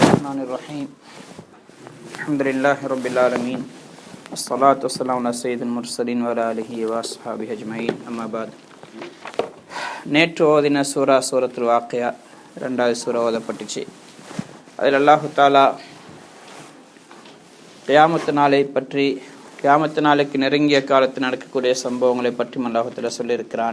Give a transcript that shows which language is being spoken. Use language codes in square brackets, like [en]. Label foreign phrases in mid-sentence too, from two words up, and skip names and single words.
[ar] الرحمن الرحيم الحمد لله رب العالمين الصلاة والسلام على سيد المرسلين وعلى آله وأصحابه أجمعين أما بعد. [ta] நேற்று ஓதின சூரத்துல் வாக்கியா இரண்டாவது சூரா ஓதப்பட்டுச்சு. அதில் [ar] الله تعالى [ta] கியாமத்து நாளை பற்றி, கியாமத்து நாளைக்கு நெருங்கிய காலத்தில் நடக்கக்கூடிய சம்பவங்களை பற்றி [ar] الله تعالى [ta] சொல்லியிருக்கிறான்.